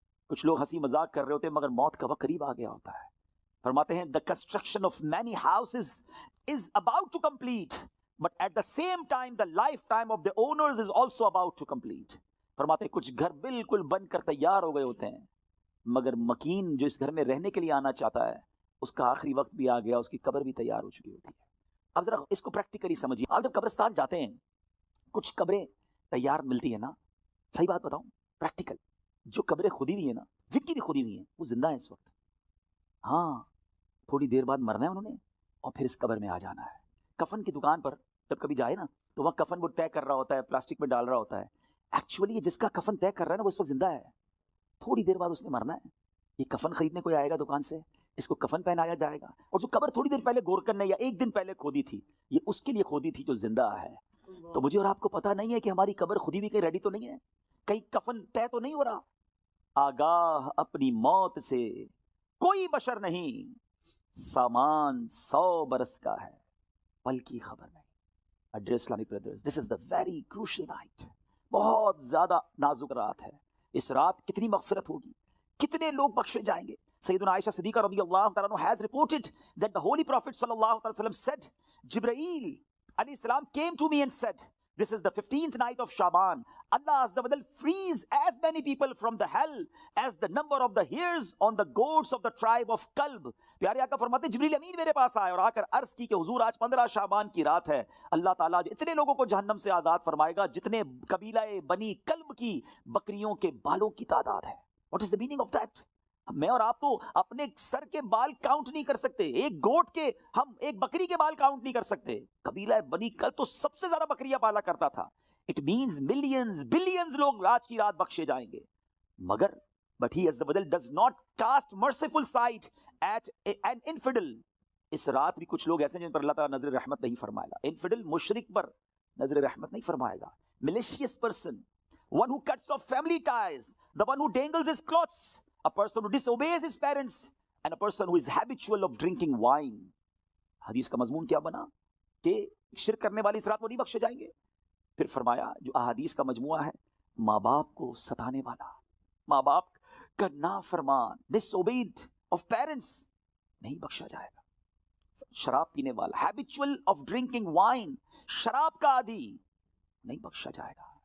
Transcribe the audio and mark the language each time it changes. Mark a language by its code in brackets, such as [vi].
[ur] کچھ لوگ ہنسی مذاق کر رہے ہوتے ہیں مگر موت کا وقت قریب آ گیا ہوتا ہے. فرماتے ہیں [en] the construction of many houses is about to complete but at the same time the lifetime of the owners is also about to complete. [ur] فرماتے ہیں کچھ گھر بالکل بن کر تیار ہو گئے ہوتے ہیں مگر مکین جو اس گھر میں رہنے کے لیے آنا چاہتا ہے اس کا آخری وقت بھی آ گیا, اس کی قبر بھی تیار ہو چکی ہوتی ہے. اب ذرا اس کو پریکٹیکلی سمجھیے. آپ جب قبرستان جاتے ہیں کچھ قبریں تیار ملتی ہیں نا, صحیح بات بتاؤں پریکٹیکل, جو قبریں خودی ہوئی ہیں نا, جن کی بھی خودی ہوئی ہیں وہ زندہ ہیں اس وقت. ہاں تھوڑی دیر بعد مرنا ہے انہوں نے اور پھر اس قبر میں آ جانا ہے. کفن کی دکان پر جب کبھی جائے نا تو وہاں کفن وہ طے کر رہا ہوتا ہے, پلاسٹک میں ڈال رہا ہوتا ہے. ایکچولی یہ جس کا کفن طے کر رہا ہے نا وہ اس وقت زندہ ہے, تھوڑی دیر بعد اس نے مرنا ہے. یہ کفن خریدنے کوئی آئے گا دکان سے, اس کو کفن پہنایا جائے گا, اور جو قبر تھوڑی دیر پہلے گورکن نے یا ایک دن پہلے کھودی تھی یہ اس کے لیے کھودی تھی جو زندہ ہے. تو مجھے اور آپ کو پتا نہیں ہے کہ ہماری قبر خودی بھی کہیں ریڈی تو نہیں ہے, کہیں کفن طے تو نہیں ہو رہا. آگاہ اپنی موت سے کوئی بشر نہیں, سامان 100 برس کا ہے بلکہ خبر نہیں. [en] Dear Islamic brothers, this is the very crucial night. [ur] بہت زیادہ نازک رات ہے. اس رات کتنی مغفرت ہوگی, کتنے لوگ بخشے جائیں گے. [en] سیدنا عائشہ صدیقہ [ur] رضی اللہ تعالیٰ عنہ [en] has reported that the Holy Prophet sallallahu alaihi wasallam said, Jibreel alayhi salam came to me and said, this is the 15th night of Shaban. Allah Azza wa Jal frees as many people from the hell as the number of the hairs on the goats of the tribe of Kalb. [ur] پیارے آقا فرماتے ہیں جبریل امین میرے پاس آئے اور آ کر عرض کی کہ حضور آج 15 شعبان کی رات ہے. اللہ تعالیٰ اتنے لوگوں کو جہنم سے آزاد فرمائے گا جتنے قبیلہ بنی کلب کی بکریوں کے بالوں کی تعداد ہے. [en] What is the meaning of that? [ur] میں اور آپ تو اپنے سر کے بال کاؤنٹ نہیں کر سکتے, ایک گوٹ کے, ہم ایک بکری کے بال کاؤنٹ نہیں کر سکتے. قبیلہ بنی کلب تو سب سے زیادہ بکریاں پالا کرتا تھا. [en] It means millions, billions [ur] لوگ آج کی رات بخشے جائیں گے. مگر [en] but he Azza wa Jal does not cast merciful sight at an infidel. [ur] اس رات بھی کچھ لوگ ایسے ہیں جن پر اللہ تعالیٰ نظر رحمت نہیں فرمائے گا. انفیڈل مشرک پر نظر رحمت نہیں فرمائے گا. [en] malicious person, one who cuts off family ties, the one who dangles his clothes, a person who disobeys his parents, and a person who is habitual of drinking wine. [ur] حدیث کا مضمون کیا بنا کہ شرک کرنے والی اس رات وہ نہیں بخشے جائیں گے. پھر فرمایا جو احادیث کا مجموعہ ہے, ماں باپ کو ستانے والا, ماں باپ کا نافرمان, [en] disobeyed of parents, [ur] نہیں بخشا جائے گا. شراب پینے والا, [en] habitual of drinking wine, [ur] شراب کا عادی, نہیں بخشا جائے گا.